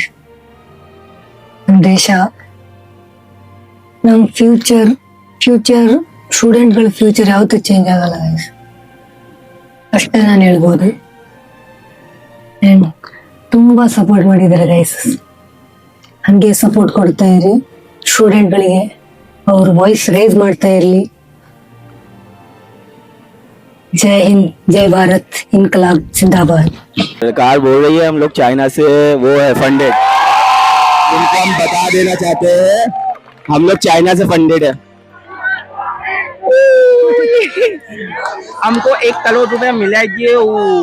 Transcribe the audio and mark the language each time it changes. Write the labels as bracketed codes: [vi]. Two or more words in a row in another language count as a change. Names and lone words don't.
[kn] ನಮ್ಮ ದೇಶ, ನಮ್ಮ [en] future students future [kn] ಯಾವತ್ತೂ ಚೇಂಜ್ ಆಗಲ್ಲ ಗೈಸ್. ಅಷ್ಟೇ ನಾನು ಹೇಳ್ಬೋದು. ತುಂಬ ಸಪೋರ್ಟ್ ಮಾಡಿದ್ದಾರೆ ಗೈಸ್. ಹಂಗೆ ಸಪೋರ್ಟ್ ಕೊಡ್ತಾ ಇರಿ ಸ್ಟೂಡೆಂಟ್ಗಳಿಗೆ, ಅವ್ರ [en] voice raise [kn] ಮಾಡ್ತಾ ಇರಲಿ. [hi] जय हिंद, जय भारत, इनकलाब जिंदाबाद। सरकार बोल रही है हम लोग चाइना से वो है फंडेड, उनको हम बता देना चाहते हैं हम लोग चाइना से फंडेड है। हमको 1 करोड़ रुपए मिलेगी वो।